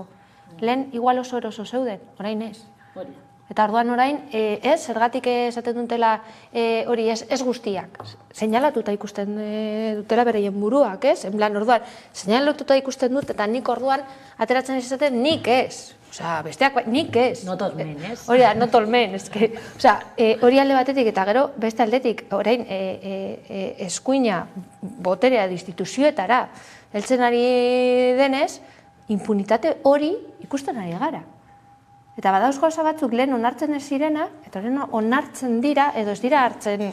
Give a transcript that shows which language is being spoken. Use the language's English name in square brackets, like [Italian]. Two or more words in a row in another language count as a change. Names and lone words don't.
[Basque] Lehen, igual oso eroso zeuden, orain ez. Eta orduan orain, zergatik esaten dutela hori ez guztiak. Seinalatuta ikusten dutela bereien buruak, ez? [Spanish] En plan, [Basque] orduan, seinalatuta ikusten dut, eta nik orduan ateratzen esaten nik ez. Osea, besteak nik ez. [English] Not all men, [Basque] ez? Hori da, [English] not all men, [Basque] eske. Osea, hori alde batetik eta gero beste aldetik, orain eskuina boterea instituzioetara heltzen ari denez, impunitate hori ikusten ari gara. Eta badauz gauza batzuk lehen onartzen ez zirena, eta lehen onartzen dira, edo ez dira hartzen...